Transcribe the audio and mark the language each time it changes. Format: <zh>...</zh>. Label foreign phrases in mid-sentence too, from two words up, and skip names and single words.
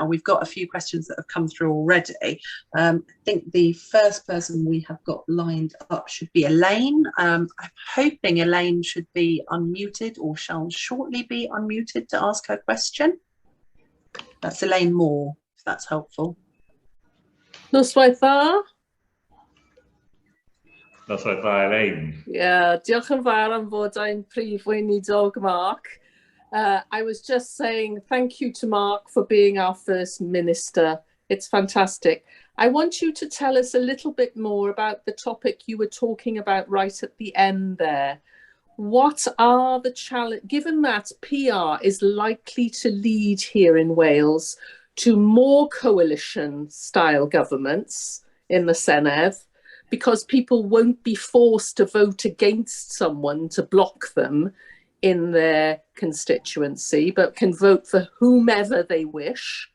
<en>We've got a few questions that have come through already. I think the first person we have got lined up should be Elaine. I'm hoping Elaine should be unmuted or shall shortly be unmuted to ask her question. That's Elaine Moore, if that's helpful.</en> <cy>Noswaith dda. Noswaith dda, Elaine. Yeah, diolch yn fawr am fod ein prif weinidog, Mark.</cy> <en>I was just saying thank you to Mark for being our first minister. It's fantastic. I want you to tell us a little bit more about the topic you were talking about right at the end there. What are the challenges, given that PR is likely to lead here in Wales to more coalition-style governments in the Senedd, because people won't be forced to vote against someone to block them in their constituency, but can vote for whomever they wish.</en>